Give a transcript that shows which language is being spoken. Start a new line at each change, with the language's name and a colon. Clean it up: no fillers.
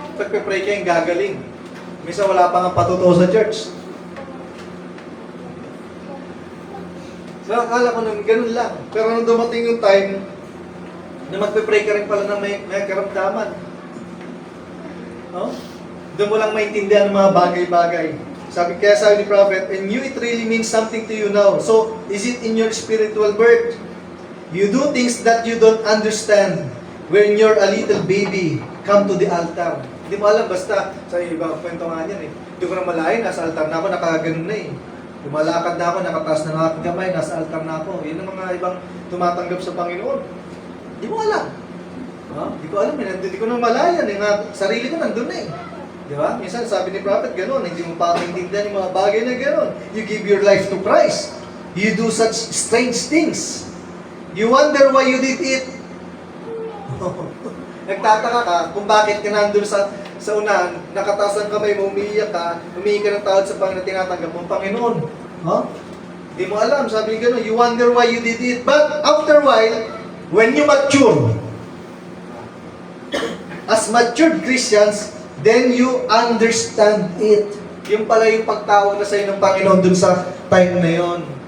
Filipino: Pagpipray ka yung gagaling. Minsan wala pa nga patuto sa church. So, akala ko nung ganun lang. Pero nung dumating yung time, na magpe-pray ka rin pala na may karamdaman. No? Doon mo lang maintindihan ang mga bagay-bagay. Sabi ni Prophet,
English: and you, it really means something to you now. So, is it in your spiritual birth? You do things that you don't understand when you're a little baby. Come to the altar.
Filipino: Hindi mo alam, basta, sa iba, kwento nga yan eh. Hindi ko na malayan, nasa altar na ako, nakaganon na eh. Lumalakad na ako, nakataas na ng aking kamay, nasa altar na ako. Yun ang mga ibang tumatanggap sa Panginoon. Hindi mo alam. Hindi ko alam, hindi ko na malayan eh. Sarili ko nandun eh. Di ba? Minsan sabi ni Prophet, gano'n, hindi mo pa maintindihan yung mga bagay na gano'n.
English: You give your life to Christ. You do such strange things. You wonder why you did it.
Filipino: Nagtataka ka kung bakit ka nandun sa unahan, nakataas ang kamay mo, umiiyak ka, humihingi ka ng tawad sa Panginoon, tinatanggap mo ang Panginoon. Hindi mo alam, sabi gano'n,
English: you wonder why you did it. But after a while, when you mature, as matured Christians, then you understand it.
Filipino: Yung pala yung pagtawag na sa'yo ng Panginoon dun sa time na yon.